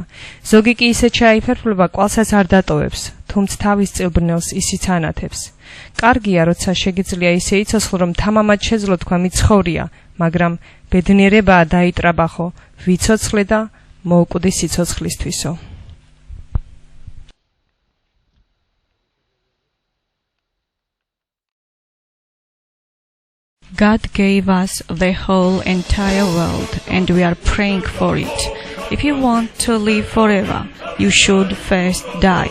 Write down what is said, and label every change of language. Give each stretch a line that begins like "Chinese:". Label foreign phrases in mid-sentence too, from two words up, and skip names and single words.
Georgian: ზოგი კი ისე ჩაიფერფლება, კვალსაც არ დატოვებს, თუმცა თავის წილბრნელს ისიც ანათებს. კარგია, როცა შეგიძლია ისე იცოცხლო, რომ თამამად შეძლო თქვა მიცხოვრია, მაგრამ ბედნიერებაა დაიტრაბახო, ვიცოცხლე და მოუკვდი სიცოცხლისთვისო.
English: God gave us the whole entire world and we are praying for it. If you want to live forever, you should first die.